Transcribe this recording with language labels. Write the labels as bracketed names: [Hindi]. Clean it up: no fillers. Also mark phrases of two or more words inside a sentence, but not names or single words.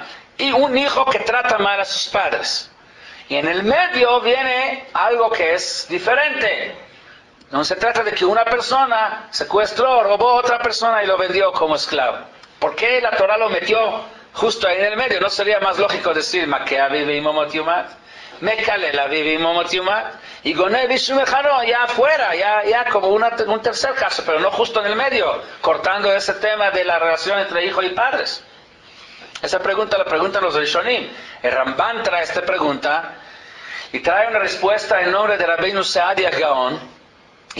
[Spanish] Y un hijo que trata mal a sus padres. Y en el medio viene algo que es diferente. No se trata de que una persona secuestró, robó a otra persona y lo vendió como esclavo. ¿Por qué la Torah lo metió justo ahí en el medio? ¿No sería más lógico decir [Hebrew] מכה אביו ואמו מות יומת? מקלל אביו ואמו מות יומת. [Spanish] Y [Hebrew] גונב איש ומכרו, [Spanish] ya afuera, ya como un tercer caso, pero no justo en el medio, cortando ese tema de la relación entre hijo y padres. Esa pregunta la preguntan los Rishonim. El Ramban trae esta pregunta y trae una respuesta en nombre de Rabbeinu Saadia Gaon.